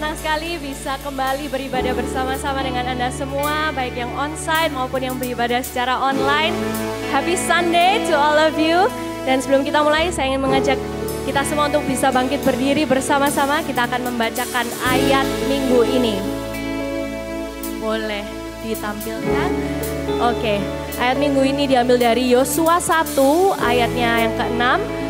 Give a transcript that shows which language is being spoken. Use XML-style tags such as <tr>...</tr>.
<id>sekali bisa kembali beribadah bersama-sama dengan Anda semua, baik yang onsite maupun yang beribadah secara online.</id> <en>Happy Sunday to all of you.</en> <id>Dan sebelum kita mulai, saya ingin mengajak kita semua untuk bisa bangkit berdiri bersama-sama. Kita akan membacakan ayat minggu ini. Boleh ditampilkan? Oke, ayat minggu ini diambil dari Yosua 1 ayatnya yang ke-6.</id>